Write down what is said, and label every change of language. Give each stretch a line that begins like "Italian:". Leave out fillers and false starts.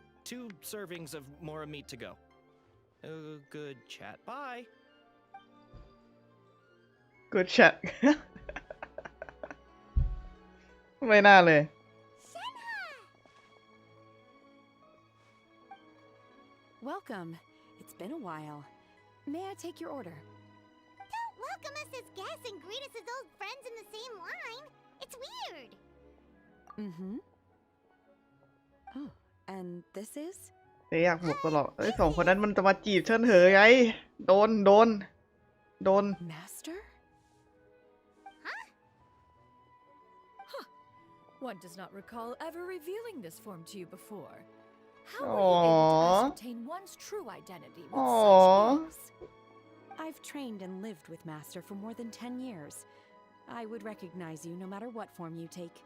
English: Two servings of mora meat to go. Good chat. Bye. good chat
Thai: ไม่น่าเลย
English: Welcome. It's been a while. May I take your order? Don't welcome us as guests and greet us as old friends in the same line. It's weird. Mm-hmm. Oh, and this is?
Thai: เจ๊อยากบอกตลอดสองคนนั้นมันจะมาจีบเชิญเหยไงโดน
English: Master? One does not recall ever revealing this form to you before. How were you able to ascertain one's true identity with such ease? I've trained and lived with Master for more than 10 years. I would recognize you no matter what form you take.